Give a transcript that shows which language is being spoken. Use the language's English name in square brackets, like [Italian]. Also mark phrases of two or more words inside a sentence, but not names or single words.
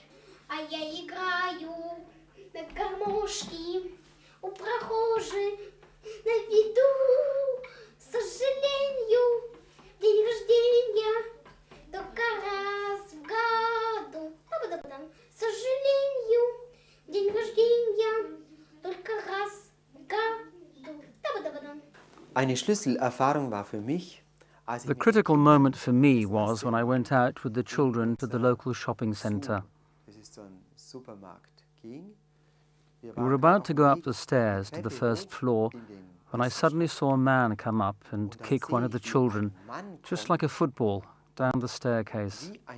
[Russian] А я играю на гармошке у прохожих на виду. К сожалению, день рождения только раз в году. К сожалению, день рождения только раз в году. [German] Eine Schlüsselerfahrung war für mich, [English] The critical moment for me was when I went out with the children to the local shopping centre. We were about to go up the stairs to the first floor when I suddenly saw a man come up and kick one of the children, just like a football, down the staircase.